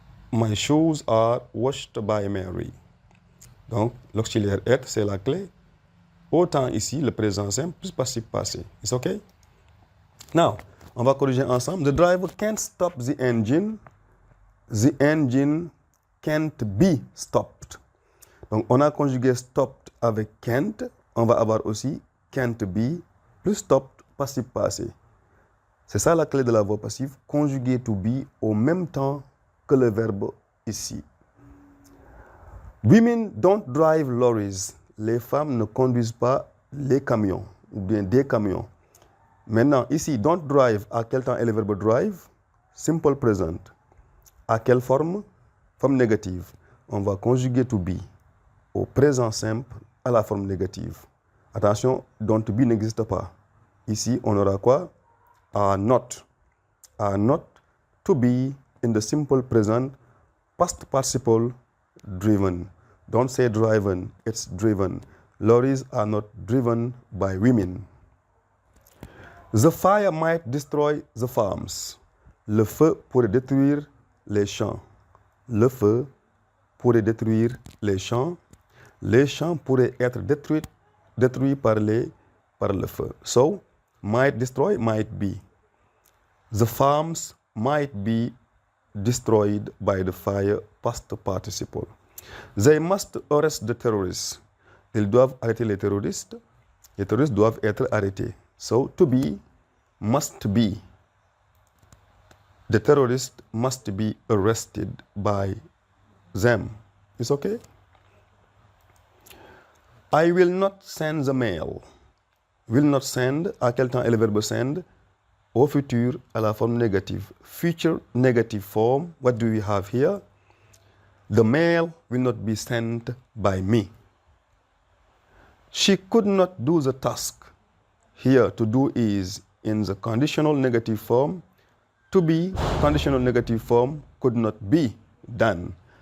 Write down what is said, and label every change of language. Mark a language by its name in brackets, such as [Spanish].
[English] My shoes are washed by Mary. [French] Donc, l'auxiliaire être, c'est la clé. Autant ici, le présent simple, plus passif passé. [English] It's okay? Now, [French] on va corriger ensemble. [English] The driver can't stop the engine. The engine can't be stopped. [French] Donc, on a conjugué stopped avec can't. On va avoir aussi [English] can't be [French] plus stopped, passif passé. C'est ça la clé de la voix passive. Conjuguer to be au même temps que le verbe ici. [English] Women don't drive lorries. [French] Les femmes ne conduisent pas les camions ou bien des camions. Maintenant, ici, don't drive, à quel temps est le verbe drive? [English] Simple present. [French] À quelle forme? Forme négative. On va conjuguer to be au présent simple à la forme négative. Attention, don't be n'existe pas. Ici, on aura quoi? [English] Are not. Are not to be in the simple present, past participle, driven. Don't say driven, it's driven. Lorries are not driven by women. The fire might destroy the farms. [French] Le feu pourrait détruire les champs. Le feu pourrait détruire les champs. Les champs pourraient être détruits par le feu. [English] So, might destroy, might be. The farms might be destroyed by the fire, past participle. They must arrest the terrorists. [French] Ils doivent arrêter les terroristes. Les terroristes doivent être arrêtés. [English] So, to be, must be. The terrorists must be arrested by them. It's okay? I will not send the mail. Will not send, [French] à quel temps est le verbe send? Au futur, à la forme négative. [English] Future negative form, what do we have here? The mail will not be sent by me. She could not do the task. Here, to do is in the conditional negative form. To be, conditional negative form, could not be done.